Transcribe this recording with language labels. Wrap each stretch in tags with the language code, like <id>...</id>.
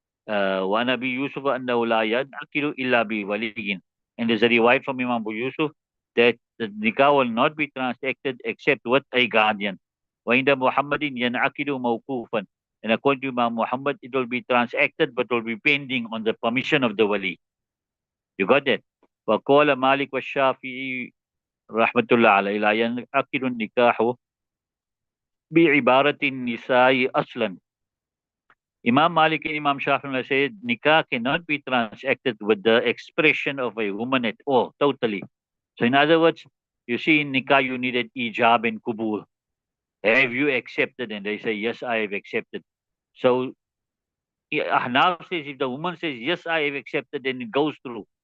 <ar>وَنَبِي يُوسُفَ أَنَّهُ لَا يَنْعَقِدُ إِلَّا بِوَلِيٍّ.</ar> <en>And there's a riwayat from Imam Abu Yusuf that the nikah will not be transacted except with a guardian.</en> <ar>وَعِنْدَ مُحَمَّدٍ يَنْعَقِدُ مَوْقُوفًا.</ar> <en>And according to Imam Muhammad, it will be transacted but will be pending on the permission of the wali. You got that?</en> <ar>وقال مالك والشافعي رحمة الله عليه لا ينعقد النكاح بعبارة النساء أصلا.</ar> <en>Imam Malik and Imam Shafi'i said nikah cannot be transacted with the expression of a woman at all, totally. So in other words, you see in nikah you needed ijab and kubul. Have you accepted? And they say, yes, I have accepted. So Ahnaf says if the woman says, yes, I have accepted, then it goes through.</en>